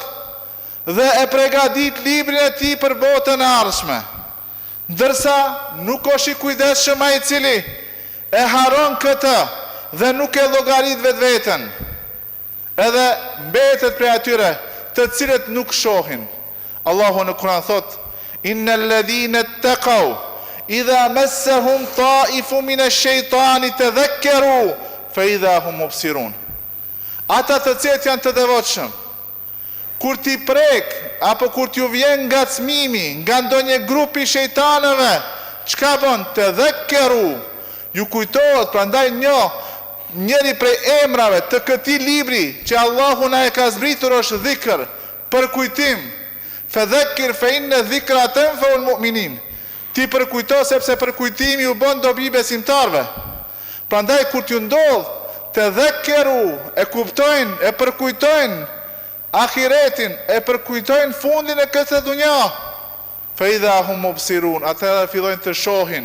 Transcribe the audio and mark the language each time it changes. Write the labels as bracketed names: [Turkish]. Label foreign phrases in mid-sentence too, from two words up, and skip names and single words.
[Albanian] Dhe e përgatit librin e tij për botën e ardhshme. Ndërsa nuk është i kujdesshëm ai i cili e haron këtë dhe nuk e llogarit vetveten. Edhe mbetet prej atyre të cilët nuk shohin. Allahu në Kur'an thot: [Arabic] إن الذين اتقوا إذا مسهم طائف من الشيطان تذكروا فإذا هم مبصرون. [Albanian] Ata të cilët janë të devotshëm, kur ti prek apo kur t'ju vjen ngacmimi nga ndonjë grup i shejtanëve, çka bën? Tadhakkaru, ju kujtohet. Prandaj njëri prej emrave të këtij libri që Allahu na e ka zbritur është dhikr, për kujtim. [Arabic] فذكر فإن الذكرى تنفع المؤمنين. [Albanian] Ti përkujto sepse përkujtimi u bën dobi besimtarve. Prandaj kur t'ju ndodh të dhekkeru, e kuptojnë, e përkujtojnë ahiretin, e përkujtojnë fundin e këtë dunja, [Arabic] فإذا هم مبصرون, [Albanian] atëherë fillojnë të shohin.